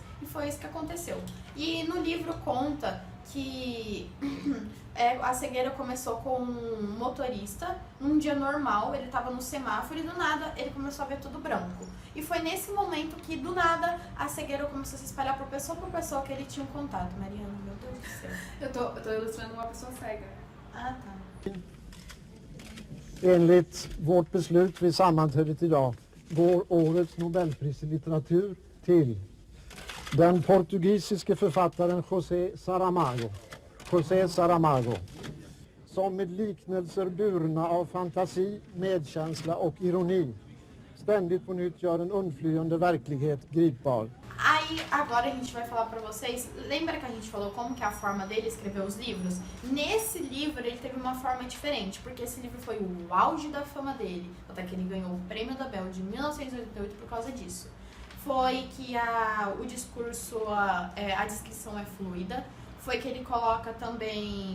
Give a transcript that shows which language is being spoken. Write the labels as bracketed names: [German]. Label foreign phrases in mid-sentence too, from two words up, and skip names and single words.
[Portuguese] E foi isso que aconteceu. E no livro conta que a cegueira começou com um motorista, num dia normal, ele estava no semáforo e do nada ele começou a ver tudo branco. E foi nesse momento que do nada a cegueira começou a se espalhar por pessoa que ele tinha um contato. Mariana, meu Deus do céu. Eu tô ilustrando uma pessoa cega. Ah, tá. [Swedish] Enligt vårt beslut vid sammanträdet idag går årets Nobelpris i litteratur till den portugisiske författaren José Saramago, som med liknelser burna av fantasi, medkänsla och ironi ständigt på nytt gör en undflyende verklighet gripbar. [Portuguese] Aí, agora a gente vai falar pra vocês, lembra que a gente falou como que é a forma dele escrever os livros? Nesse livro ele teve uma forma diferente, porque esse livro foi o auge da fama dele, até que ele ganhou o Prêmio Nobel de 1988 por causa disso. Foi que o discurso, a descrição é fluida, foi que ele coloca também